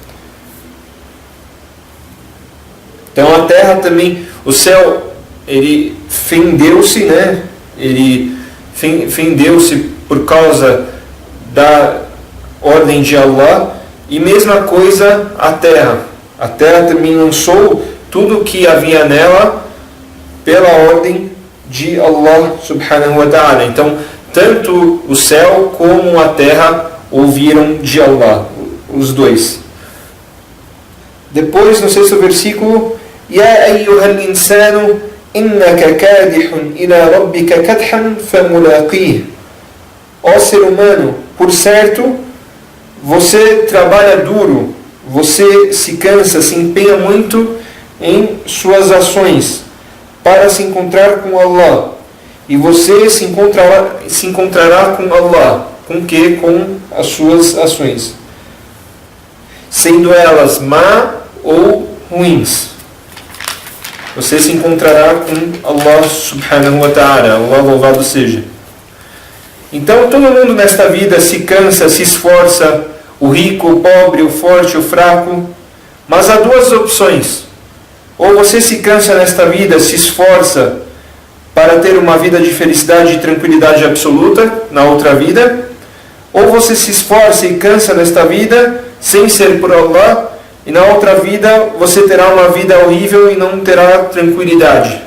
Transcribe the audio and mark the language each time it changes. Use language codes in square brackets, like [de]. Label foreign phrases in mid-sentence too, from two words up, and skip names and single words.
[pt] Então a terra também, o céu, ele fendeu-se, né? Ele fendeu-se por causa da ordem de Allah, e mesma coisa a terra. A terra também lançou tudo o que havia nela pela ordem de Allah [ar] سبحانه وتعالى. [pt] Então, tanto o céu como a terra ouviram de Allah, os dois. Depois, no 6º versículo, [ar] يَا أَيُّهَا الْإِنسَانُ إِنَّكَ كَادِحٌ إِلَى رَبِّكَ كَدْحًا فَمُلَاقِيهِ. [pt] Ó ser humano, por certo, você trabalha duro, você se cansa, se empenha muito em suas ações para se encontrar com Allah, e você se encontrará com Allah. Com que? Com as suas ações, sendo elas má ou ruins. Você se encontrará com Allah [ar] سبحانه وتعالى, [pt] Allah louvado seja. Então todo mundo nesta vida se cansa, se esforça, o rico, o pobre, o forte, o fraco, mas há duas opções: ou você se cansa nesta vida, se esforça para ter uma vida de felicidade e tranquilidade absoluta na outra vida, ou você se esforça e cansa nesta vida sem ser por Allah, e na outra vida você terá uma vida horrível e não terá tranquilidade.